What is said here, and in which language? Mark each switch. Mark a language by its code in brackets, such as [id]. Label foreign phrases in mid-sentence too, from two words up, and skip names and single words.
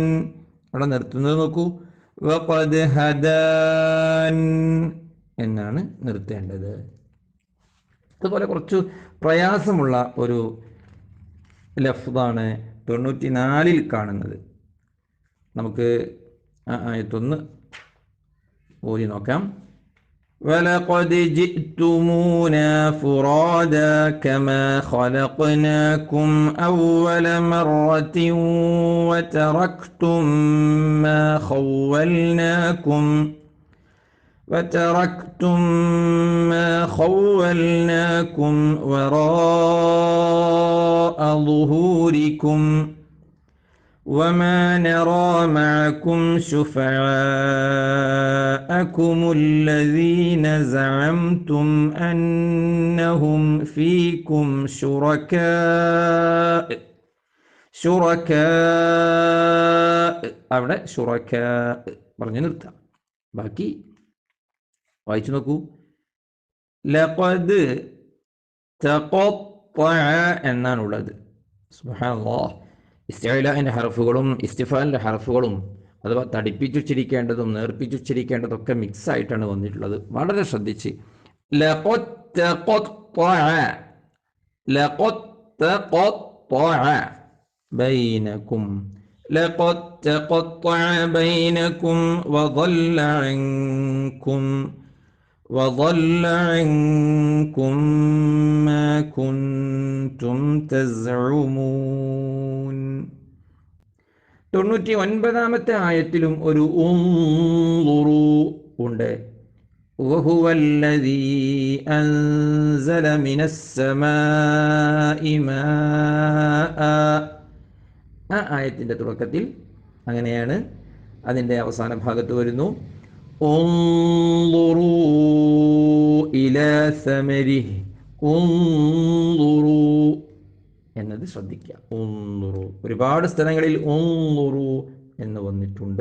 [ml] അവിടെ നിർത്തുന്നത് നോക്കൂ. [ar] وقد هدان [ml] എന്നാണ് നിർത്തേണ്ടത്. അതുപോലെ കുറച്ച് പ്രയാസമുള്ള ഒരു ലഫ്ദാണ് 94 കാണുന്നത്. നമുക്ക് ആയത്തൊന്ന് ഓതി നോക്കാം. [ar] وَلَقَدْ جِئْتُمُونَا فُرَادَى كَمَا خَلَقْنَاكُمْ أَوَّلَ مَرَّةٍ وَتَرَكْتُمْ مَا خَوَّلْنَاكُمْ وَرَاءَ ظُهُورِكُمْ وَمَا نَرَى مَعَكُمْ شُفَعَاءَكُمُ الَّذِينَ زَعَمْتُمْ أَنَّهُمْ فِيكُمْ شُرَكَاء. [ml] അവിടെ ഷുറക്കാ പറഞ്ഞു നിർത്താം. ബാക്കി വായിച്ചു നോക്കൂ. [ar] لقد تقطع [ml] എന്നാണുള്ളത്. സുബ്ഹാനല്ലാഹ്. ഇസ്തിഅലാന്റെ ഹർഫുകളും ഇസ്തിഫാലിന്റെ ഹർഫുകളും അഥവാ തടിപ്പിച്ചുച്ചരിക്കേണ്ടതും നേർപ്പിച്ചുച്ചരിക്കേണ്ടതൊക്കെ മിക്സ് ആയിട്ടാണ് വന്നിട്ടുള്ളത്. വളരെ ശ്രദ്ധിച്ച്. [ar] لقد تقطع بينكم لقد تقطع بينكم وضل عنكم ما كنتم تزعمون. [ml] 99-ാമത്തെ ആയത്തിലും ഒരു ഉൻളുറു ഉണ്ട്. [ar] وهو الذي أنزل من السماء ماء. [ml] ആ ആയത്തിൻ്റെ തുടക്കത്തിൽ അങ്ങനെയാണ്. അതിൻ്റെ അവസാന ഭാഗത്ത് വരുന്നു [ar] انظروا إلى ثمره. [ml] ഉൻളുറു എന്നത് ശ്രദ്ധിക്കുക. ഉൻളുറു ഒരുപാട് സ്ഥലങ്ങളിൽ ഉൻളുറു എന്ന് വന്നിട്ടുണ്ട്.